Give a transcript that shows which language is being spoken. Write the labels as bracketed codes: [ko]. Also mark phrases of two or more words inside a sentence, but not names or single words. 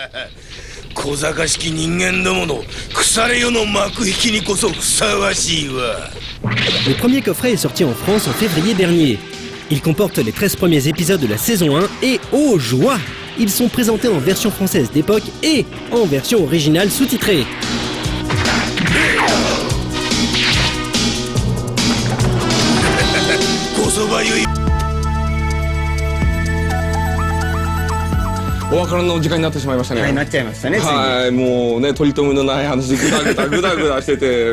[fr] Le premier coffret est sorti en France en février dernier. Il comporte les 13 premiers épisodes de la saison 1 et, oh joie, ils sont présentés en version française d'époque et en version originale sous-titrée. [ja] お別れの時間になってしまいましたね。はい、なっちゃいましたね、ついに。はい、もうね、取り留めのない話、グダグダグダグダしてて